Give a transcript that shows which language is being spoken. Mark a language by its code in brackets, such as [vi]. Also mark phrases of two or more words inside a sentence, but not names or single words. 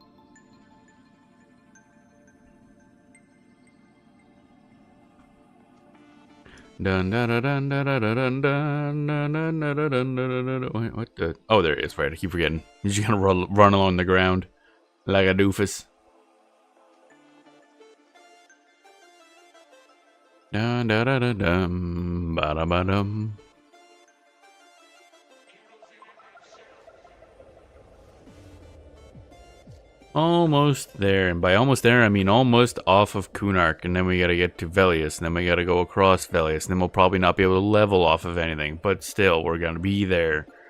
[en] Dun dun dun dun dun dun dun dun dun dun dun dun dun. Wait, what the? Oh, there it is. Right, I keep forgetting. You're just gonna run along the ground like a doofus. Dun dun dun dun dun ba da ba dum. Almost there, and by almost there I mean almost off of Kunark, and then we gotta get to Velius, and then we gotta go across Velius, and then we'll probably not be able to level off of anything, but still, we're gonna be there.